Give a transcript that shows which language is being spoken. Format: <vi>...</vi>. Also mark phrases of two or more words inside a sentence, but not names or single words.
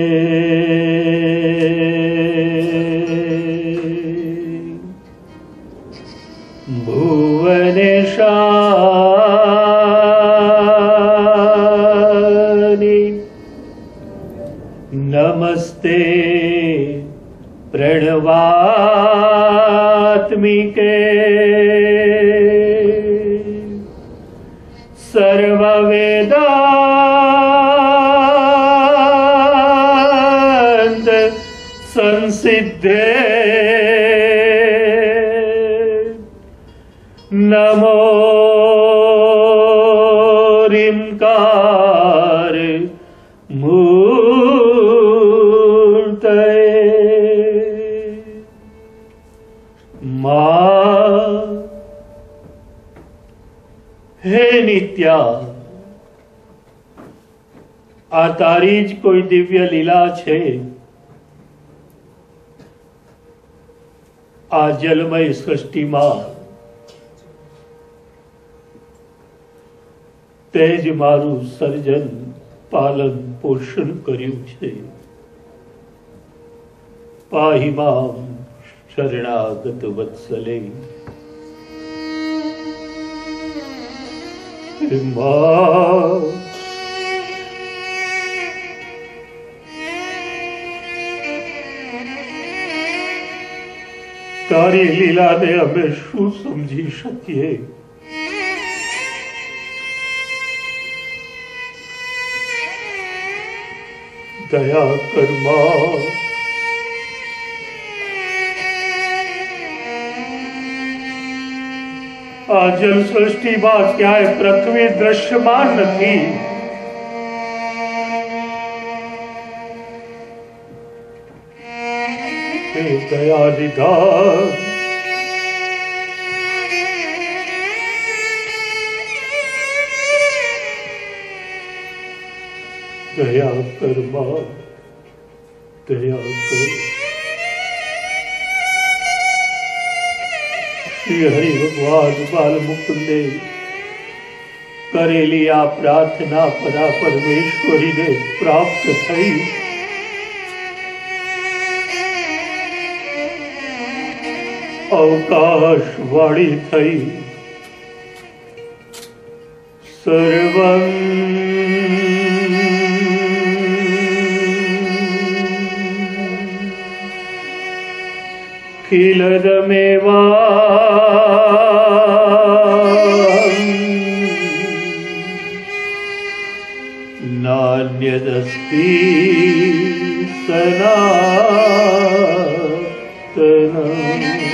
<sa>ભુવનેશાની, નમસ્તે प्रणवात्मिके, सर्ववेदांत संसिद्धे, नमो रींकार मूर्तये।</sa> <gu>હે નિત્યા, આ તારી જ કોઈ દિવ્ય લીલા છે। આ જલમય સૃષ્ટિમાં તે જ મારું સર્જન પાલન પોષણ કર્યું છે।</gu> <sa>પાહી મામ शरणागत वत्सले,</sa> <gu>તારી લીલા ને અમે શું સમજી શકીએ। દયા કર મા આ જલ સૃષ્ટિમાં ક્યાંય પૃથ્વી દ્રશ્યમાન નથી। હે દયાનિધાન, દયા કર, દયા કર। શ્રી હરિ ભગવાન બાલ મુકુંદે કરેલી આ પ્રાર્થના પરા પરમેશ્વરી ને પ્રાપ્ત થઈ। આકાશ વાણી થઈ,</gu> <sa>सर्वं खिलदमेवा नान्यदस्ति सनातनम्।</sa>